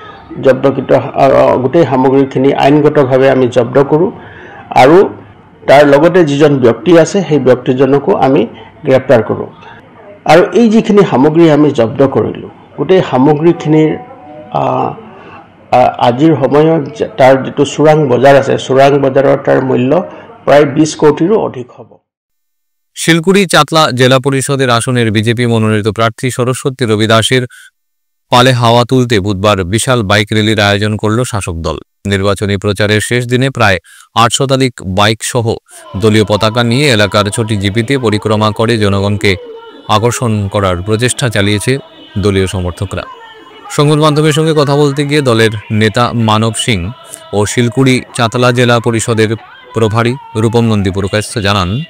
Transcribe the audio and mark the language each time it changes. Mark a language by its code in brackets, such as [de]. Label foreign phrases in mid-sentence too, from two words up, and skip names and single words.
[as] গোটেই সামগ্ৰীখিনি আইনগতভাৱে আমি জব্দ কৰোঁ আৰু তাৰ লগতে যিজন ব্যক্তি আছে সেই ব্যক্তিজনকো আমি গ্ৰেপ্তাৰ কৰোঁ আৰু এই যিখিনি সামগ্ৰী আমি জব্দ কৰিলোঁ গোটেই সামগ্ৰীখিনিৰ আজিৰ সময়ত তাৰ যিটো চোৰাং বজাৰ আছে চোৰাং বজাৰৰ তাৰ মূল্য প্ৰায় 20 কোটিৰো অধিক হ'ব [bn] শিলকুড়ি চাতলা জেলা পরিষদের আসনের বিজেপি মনোনীত প্রার্থী সরস্বতী রবি দাসের পালে হাওয়া তুলতে বুধবার বিশাল বাইক র্যালির আয়োজন করল শাসক দল নির্বাচনী প্রচারের শেষ দিনে প্রায় 8 শতাধিক বাইক সহ দলীয় পতাকা নিয়ে এলাকার ছোটি জিপিতে পরিক্রমা করে জনগণকে আকর্ষণ করার প্রচেষ্টা চালিয়েছে দলীয় সমর্থকরা সংবাদ মাধ্যমের সঙ্গে কথা বলতে গিয়ে দলের নেতা মানব সিং ও শিলকুড়ি চাতলা জেলা পরিষদের প্রভারী রূপম নন্দী পুরকায়স্থ জানান